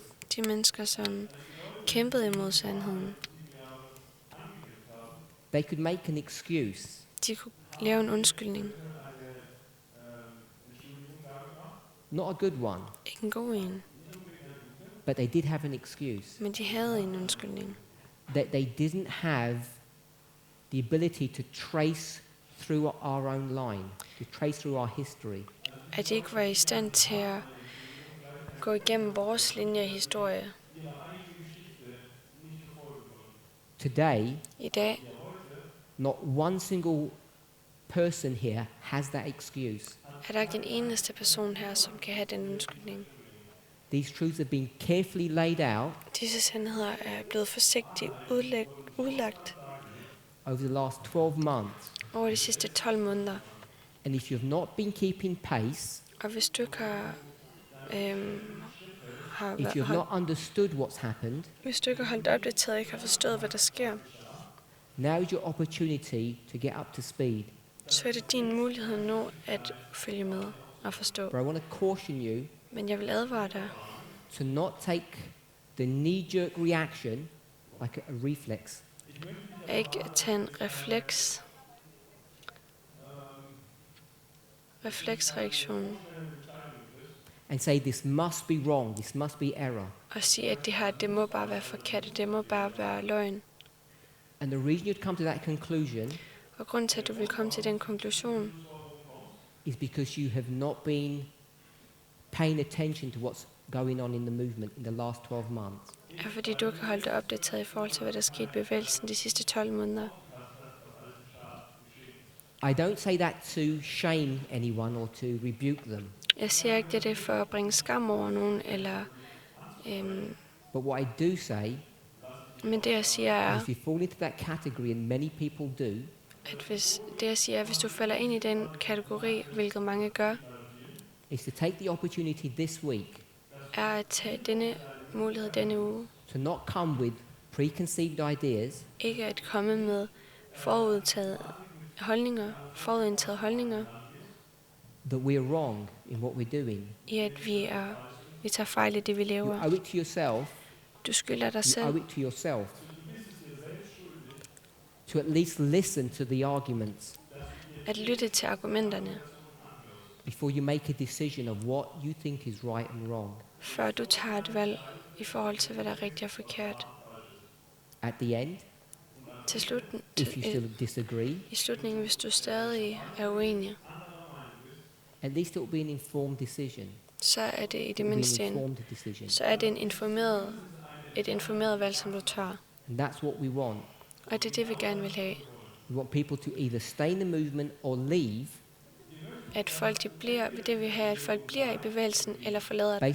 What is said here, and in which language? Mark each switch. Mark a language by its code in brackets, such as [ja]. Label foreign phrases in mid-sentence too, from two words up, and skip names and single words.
[da] de mennesker, som kæmpede imod sandheden, [en] they could make an excuse. [da] de kunne lave en undskyldning. [en] Not a good one, [da] Ikke en god en, [en] but they did have an excuse. [da] men de havde en undskyldning. [en] That they didn't have the ability to trace through our own line, to trace through our history. [da] At de ikke var i stand til at gå igennem vores linje af historie. [en] Today, [da] I dag, [en] not one single person here has that excuse. [da] er der ikke en eneste person her, som kan have den undskyldning. [en] These truths have been carefully laid out [da] Disse sandheder er blevet forsigtigt udlagt [en] over the last 12 months. [da] over de sidste 12 måneder. [en] And if you've not been keeping pace, [da] Og hvis du ikke [en] if you've not understood what's happened, [da] hvis du ikke har holdt opdateret og ikke har forstået, hvad der sker, [en] now is your opportunity to get up to speed. [da] så er det din mulighed nu at følge med og forstå. [en] But I want to caution you [da] Men jeg vil advare dig, [en] to not take the knee-jerk reaction like a reflex. [da] ikke at tage en refleksreaktion [en] And say this must be wrong, this must be error. [da] og sige, at det her, det må bare være forkert, det må bare være løgn. [en] And the reason you'd come to that conclusion [da] Og grunden til, at du vil komme til den konklusion, [en] is because you have not been paying attention to what's going on in the movement in the last 12 months. [da] er fordi du ikke har holdt dig opdateret i forhold til, hvad der skete i bevægelsen de sidste 12 måneder. [en] I don't say that to shame anyone or to rebuke them. [da] Jeg siger ikke, det er for at bringe skam over nogen, eller, [en] But what I do say [da] men det jeg siger er, [en] is if you fall into that category, and many people do, [da] at hvis du falder ind i den kategori, hvilket mange gør, [en] is to take the opportunity this week [da] er at tage denne mulighed denne uge, [en] to not come with preconceived ideas, [da] ikke at komme med forudindtaget holdninger, [en] that we are wrong in what we're doing. [da] i at vi er Vi tager fejl i det, vi [en] You [da] lever. [en] owe it to yourself. [da] Du skylder dig [en] You [da] selv [en] owe it to yourself to at least listen to the arguments [da] at lytte til argumenterne, [en] before you make a decision of what you think is right and wrong. [da] før du tager et valg i forhold til, hvad der er rigtigt og forkert. [en] At the end, [da] Til slut, [en] if you still disagree, [da] i slutningen, hvis du stadig er uenig, [en] at least it will be an informed decision. [da] så er det i [en] It [da] det [en] will be [da] mindste [en] an informed decision. [da] så er det et informeret valg, som du tager. [en] And that's what we want. [da] Og det er det, vi gerne vil have. [en] We want people to either stay in the movement or leave [da] At folk det vil have, at folk bliver i bevægelsen eller forlader den,